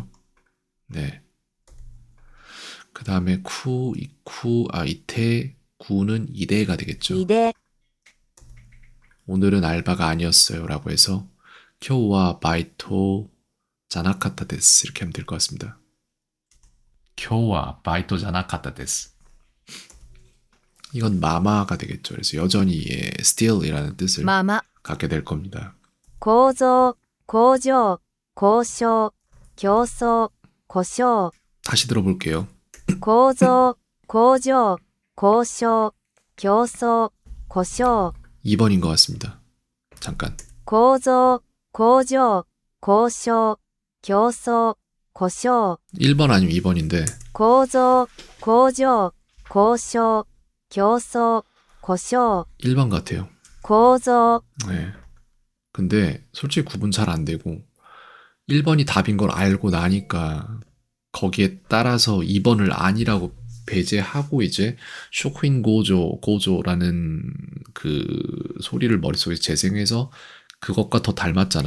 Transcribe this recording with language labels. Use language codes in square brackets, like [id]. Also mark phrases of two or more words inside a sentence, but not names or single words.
[ko] 네. 그 다음에 쿠, 이쿠, 이테, 구는 이대가 되겠죠. いで。 오늘은 알바가 아니었어요 라고 해서 [ja] 今日はバイトじゃなかったです [ko] 이렇게 하면 될 것 같습니다. [ja] 今日はバイトじゃなかったです。 [ko] 이건 마마가 되겠죠. 그래서 여전히 still이라는 뜻을 まま、 갖게 될 겁니다. [ja] 構造、工場、交渉、競争、故障。 [ko] 다시 들어볼게요. [ja] 構造、工場、交渉、競争、故障。 [ko] 2번인 것 같습니다. 잠깐. [ja] 構造、工場、交渉、競争、故障。 [ko] 1번 아니면 2번인데 [ja] 構造、工場、交渉、競争、故障。 [ko] 1번 같아요. 構造、 네. 근데 솔직히 구분 잘 안 되고 1번이 답인 걸 알고 나니까 거기에 따라서 2번을 아니라고 배제하고 이제 쇼크인 고조라는 그 소리를 머릿속에 재생해서 그것과 더 닮았잖아.